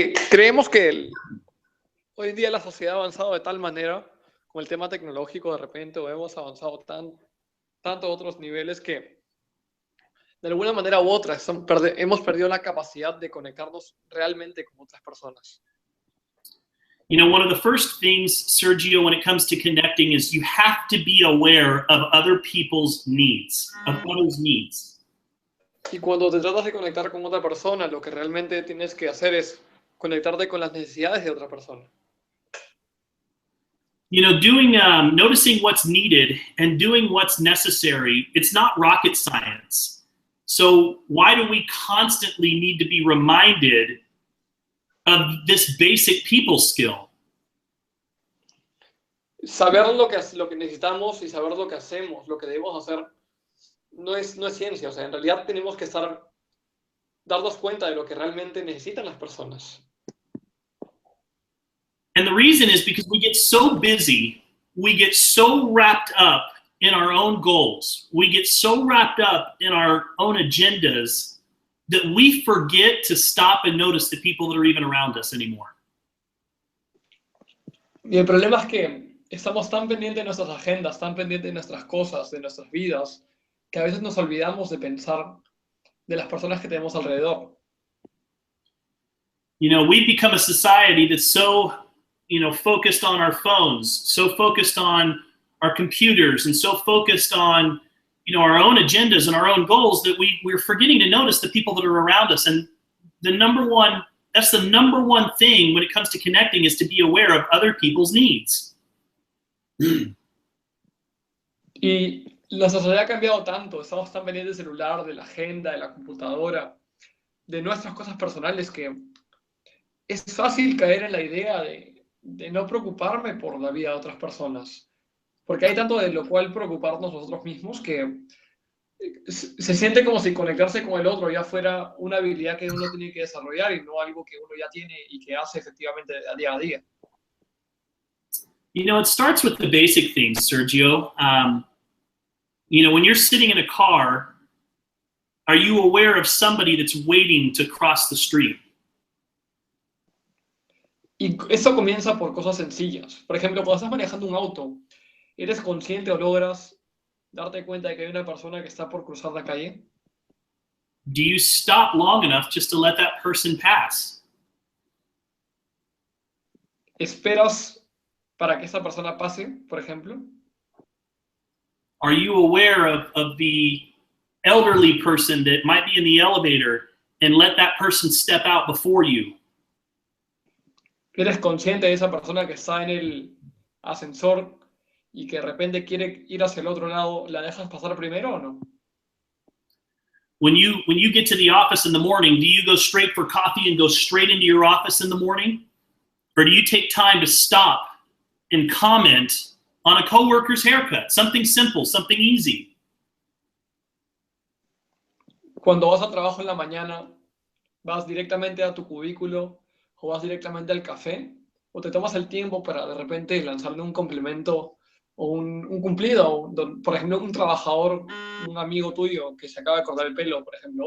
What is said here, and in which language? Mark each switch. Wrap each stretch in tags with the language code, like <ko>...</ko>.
<es>Creemos que hoy día la sociedad ha avanzado de tal manera, con el tema tecnológico de repente, o hemos avanzado tanto a otros niveles que de alguna manera u otra hemos perdido la capacidad de conectarnos realmente con otras personas.</es> <en>You know, one of the first things, Sergio, when it comes to connecting is you have to be aware of other people's needs, of others' needs.</en> <es>Y cuando te tratas de conectar con otra persona, lo que realmente tienes que hacer es conectarte con las necesidades de otra persona.</es> <en>You know, noticing what's needed and doing what's necessary, it's not rocket science. So why do we constantly need to be reminded of this basic people skill?</en> <es>Saber lo que necesitamos y saber lo que hacemos, lo que debemos hacer, no es ciencia. O sea, en realidad tenemos que darnos cuenta de lo que realmente necesitan las personas.</es> <en>And the reason is because we get so busy, we get so wrapped up in our own goals, we get so wrapped up in our own agendas that we forget to stop and notice the people that are even around us anymore.</en> <es>Y el problema es que estamos tan pendientes de nuestras agendas, tan pendientes de nuestras cosas, de nuestras vidas, que a veces nos olvidamos de pensar de las personas que tenemos alrededor.</es> <en>You know, we've become a society that's so, focused on our phones, so focused on our computers, and so focused on, our own agendas and our own goals that we're forgetting to notice the people that are around us. And that's the number one thing when it comes to connecting, is to be aware of other people's needs.</en> <es>Y la sociedad ha cambiado tanto, estamos tan pendientes del celular, de la agenda, de la computadora, de nuestras cosas personales, que es fácil caer en la idea de no preocuparme por la vida de otras personas. Porque hay tanto de lo cual preocuparnos nosotros mismos que se siente como si conectarse con el otro ya fuera una habilidad que uno tiene que desarrollar y no algo que uno ya tiene y que hace efectivamente día a día.</es> <en>You know, it starts with the basic things, Sergio. When you're sitting in a car, are you aware of somebody that's waiting to cross the street?</en> <es>Y eso comienza por cosas sencillas. Por ejemplo, cuando estás manejando un auto, ¿eres consciente o logras darte cuenta de que hay una persona que está por cruzar la calle?</es> <en>Do you stop long enough just to let that person pass?</en> <es>¿Esperas para que esa persona pase, por ejemplo?</es> <en>Are you aware of the elderly person that might be in the elevator and let that person step out before you?</en> <es>¿Eres consciente de esa persona que está en el ascensor y que de repente quiere ir hacia el otro lado? ¿La dejas pasar primero o no?</es> <en>When you get to the office in the morning, do you go straight for coffee and go straight into your office in the morning? Or do you take time to stop and comment on a coworker's haircut? Something simple, something easy.</en> <es>Cuando vas a trabajo en la mañana, ¿vas directamente a tu cubículo o vas directamente al café? ¿O te tomas el tiempo para de repente lanzarle un complemento o un cumplido? Por ejemplo, un trabajador, un amigo tuyo que se acaba de cortar el pelo, por ejemplo.</es>